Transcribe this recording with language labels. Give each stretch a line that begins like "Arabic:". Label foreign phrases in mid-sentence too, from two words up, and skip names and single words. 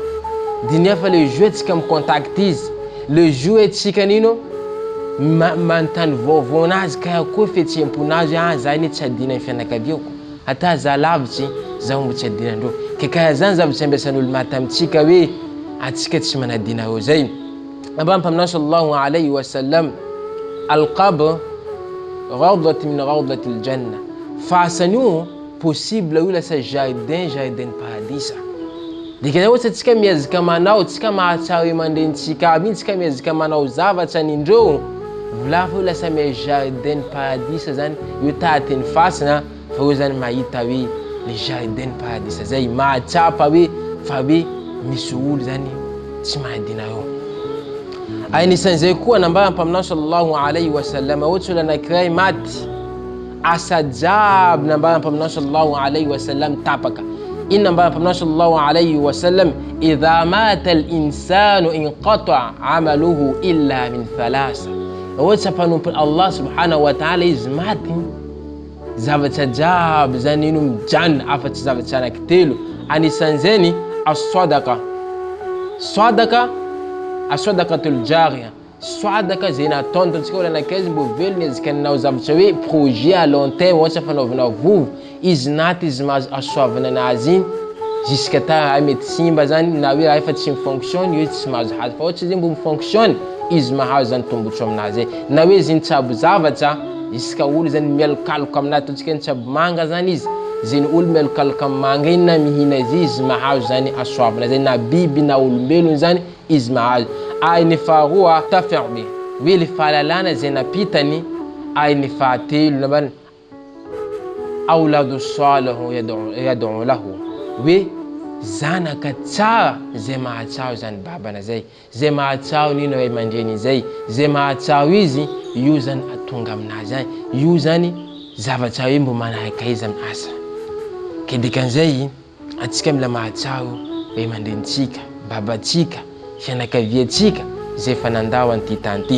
Malagasy: Dinia fa
French: le jour
Malagasy: atsika micontact izy,
French: le jour
Malagasy: atsika nino manontany vaovao anazy ka akory fihetsemponazy, zay ne tsy adina ny fianakaviako, ata za lavitsy zaho mbo tsy adina andreo. Karaha zany zavatra ambesan'olo maty amitsika hoe atsika tsy manadina reo zay. Ampaminao
Arabic: صلى الله عليه وسلم، القبر روضة من رياض الجنة.
Malagasy: Fasan'io possible io lasa jardin paradisa. Dikany ohatsy atsika miezaka manao, tsika mahatsara hoe mandrentsika aby igny, tsika miezaka manao zavatra anindreo, volafa io lasa me jardin paradisa zany, io tahateny fasana fa io zany mahita hoe
French: le jardin
Malagasy: paradisa zay, mahatsapa hoe fa hoe misy olo zany tsy mahadina reo. Anisan'izay koa nambara ampaminao
Arabic: صلى الله عليه وسلم,
Malagasy: ohatsy olo anankiray maty, asa jiaby nambara ampaminao
Arabic: صلى الله عليه وسلم
Malagasy: tapaka. Ino nambara ampaminao
Arabic: صلى الله عليه وسلم، إذا مات الإنسان انقطع عمله إلا من ثلاث.
Malagasy: Ohatsy ampanompo
Arabic: الله سبحانه وتعالى
Malagasy: izy maty, zavatra jiaby zany ino mijanona afatsy zavatra anankitelo. Anisan'izany as-sadaqa.
Arabic: الصدقة الجارية,
Malagasy: sadaka zay nataony taontsika olo anankiray izy mbo velony ezaka ninao zavatra hoe
French: projet à long terme,
Malagasy: ohatsy fanaovanao vovo, izy naty izy mahazo asoavana anazy igny jusqu'à ta mety simba zany, na hoe efa tsy mifonctionne io tsy mahazo hazo, fa ohatsy izy mbo mifonctionne izy mahazo zany tombotso aminazy. Na hoe izy nitsabo zavatra jusqu'à olo zany mielokaloka aminazy, taontsika nitsabo manga zany izy, zany olo mielokaloka amin'ny manga iny na mihina izy mahazo zany asoavana zay, na biby na olombelony zany izy mahazo. Ay ny faharoa tafi'bi, hoe le fahalalana zay napitany. Ay ny fahatelo nambany
Arabic: ولد صالح يدعو له,
Malagasy: hoe zanaka tsara zay mahatsaro zany babana zay, zay mahatsaro nino ray aman-dreny zay, zay mahatsaro izy, io zany atonga aminazy any, io zany zavatra hoe mbo manahaka izy amin'ny asa. Ke dikan'izay atsika mila mahatsaro ray aman-drenitsika, babatsika, fianakaviatsika zay fa nandao an'ity tany ty.